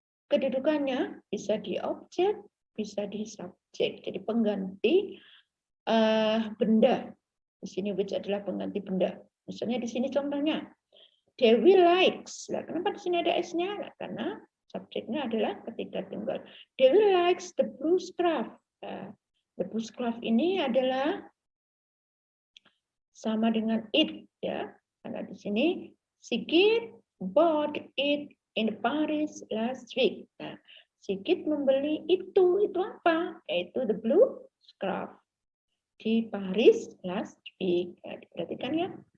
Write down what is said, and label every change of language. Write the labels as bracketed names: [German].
[Indonesian] Kedudukannya bisa di objek, bisa di subjek. Jadi pengganti benda. Di sini which adalah pengganti benda. Misalnya di sini contohnya, Dewi likes. Nah, kenapa di sini ada S-nya? Nah, karena subjeknya adalah ketiga tunggal. [English] Dewi likes the blue scarf. [Indonesian] Nah, the blue scarf ini adalah sama dengan it, ya. Karena di sini [English] Sigit bought it in Paris last week. [Indonesian] Nah, Sigit membeli itu apa? Yaitu [English] the blue scarf [Indonesian] di Paris [English] last week. [Indonesian] Nah, diperhatikan ya.